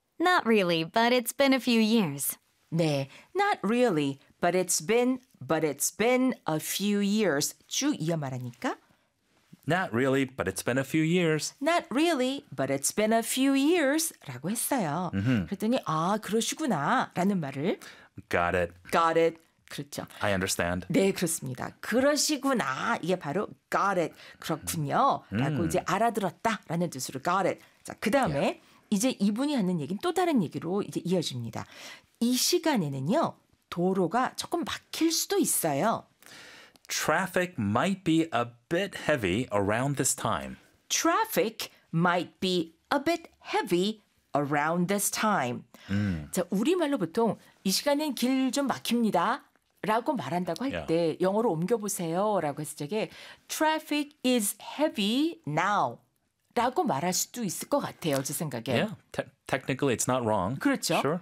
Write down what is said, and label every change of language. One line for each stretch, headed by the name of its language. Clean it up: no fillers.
English: Not really, but it's been a few years. 네, not really, but it's been a few years.
Korean: 쭉 이어 말하니까.
English: Not really, but it's been a few years. Not really, but it's been a few years.
Korean: 라고 했어요. 그랬더니 아, 그러시구나 라는 말을.
English: Got it. Got it. 그렇죠. I understand.
Korean: 네, 그렇습니다. 그러시구나. 이게 바로
English: got it.
Korean: 그렇군요. 라고 이제 알아들었다라는 뜻으로
English: got it.
Korean: 자, 그다음에 yeah. 이제 이분이 하는 얘기는 또 다른 얘기로 이제 이어집니다. 이 시간에는요. 도로가 조금 막힐 수도 있어요.
English: Traffic might be a bit heavy around this time. Traffic might be a bit heavy around this time.
Korean: 자, 우리말로 보통 이 시간엔 길 좀 막힙니다. 라고 말한다고 할 때 yeah. 영어로 옮겨보세요 라고 했을 적에
English: traffic is heavy now
Korean: 라고 말할 수도 있을 것 같아요. 제 생각에.
English: Yeah. Technically it's not wrong.
Korean: 그렇죠.
English: Sure.